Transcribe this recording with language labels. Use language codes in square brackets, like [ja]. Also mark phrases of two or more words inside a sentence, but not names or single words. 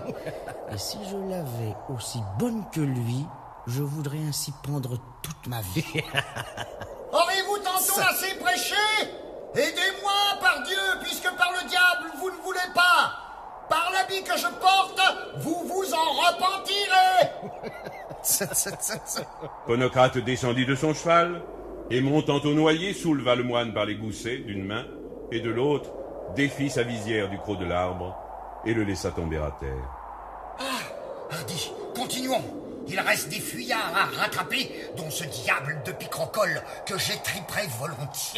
[fr] Et si je l'avais aussi bonne que lui, je voudrais ainsi pendre toute ma vie. Aurez-vous tantôt assez prêché? Aidez-moi, par Dieu, puisque par le diable, vous ne voulez pas. Par l'habit que je porte, vous vous en repentirez. Ponocrate descendit de son cheval et, montant au noyer, souleva le moine par les goussets d'une main et de l'autre, défit sa visière du creux de l'arbre et le laissa tomber à terre. Dis, continuons. Il reste des fuyards à rattraper, dont ce diable de Picrocole que j'étriperai volontiers.